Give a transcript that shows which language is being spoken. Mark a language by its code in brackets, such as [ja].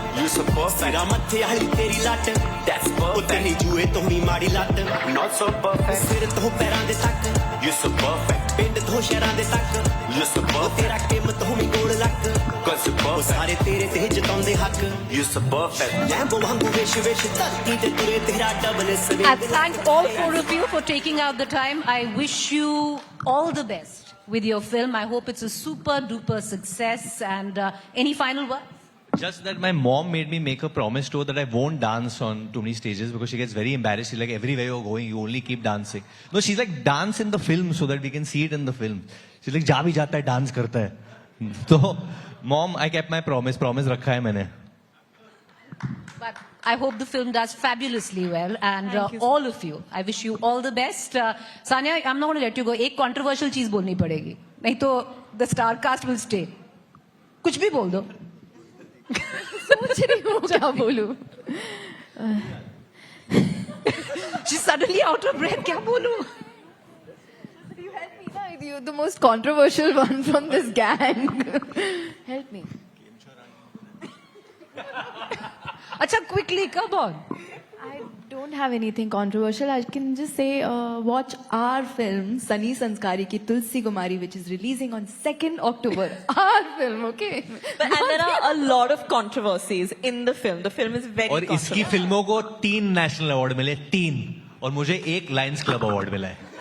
[en] you so perfect [pa] ਸਿਰਾ ਮੱਥੇ ਵਾਲੀ ਤੇਰੀ ਲੱਟ [en] that's perfect [pa] ਤੇਰੀ ਜੂਏ ਤੋਂ ਵੀ ਮਾੜੀ ਲੱਤ [en] not so perfect [pa] ਸਿਰ ਤੋਂ ਪੈਰਾਂ ਦੇ ਤੱਕ ਯੂ ਸੋ ਪਰਫੈਕਟ ਪਿੰਡ ਤੋਂ ਸ਼ਹਿਰਾਂ ਦੇ ਤੱਕ ਯੂ ਸੋ ਪਰਫੈਕਟ ਤੇਰਾ ਕਿਮ ਤੋਂ ਵੀ ਗੋਲ ਲੱਕ [en] ਕੋਸ ਪਰਫੈਕਟ [pa] ਸਾਰੇ ਤੇਰੇ ਤੇ ਜਤਾਉਂਦੇ ਹੱਕ ਯੂ ਸੋ ਪਰਫੈਕਟ ਲੈਂਬੋ ਵਾਂਗੂ ਵਿਸ਼ ਵਿਸ਼ ਧਰਤੀ ਤੇ ਤੁਰੇ ਤੇਰਾ double ਸਵੇ [en] And thank all four of you for taking out the time. I wish you all the best with your film. I hope it's a super duper success. And any final words? Just that my mom made me make a promise to her that I won't dance on too many stages because she gets very embarrassed. She's like, everywhere you're going, you only keep dancing. No, she's like, dance in the film so that we can see it in the film. She's like, [hi] जा भी जाता है, dance करता है. [en] So, mom, I kept my promise. [hi] Promise रखा है मैंने. [en] But I hope the film does fabulously well. And Thank you, all of you, I wish you all the best. Sanya, I'm not going to let you go. [hi] एक controversial चीज बोलनी पड़ेगी. नहीं तो [en] the star cast will stay. [hi] कुछ भी बोल दो. सोच रही हूँ क्या बोलूँ. [en] She's suddenly out of breath. [hi] क्या बोलूं? [en] You help me, na? You're the most controversial one from this gang. Help me. अच्छा, quickly, come on. I don't have anything controversial. I can just say, watch our film, Sunny Sanskari ki Tulsi Kumari, which is releasing on 2nd October. Our film, okay? But, and there are a lot of controversies in the film. The film is very [hi] और इसकी [en] controversial. [hi] फिल्मों को 3 national award मिले 3 और मुझे 1 Lions club award मिला है.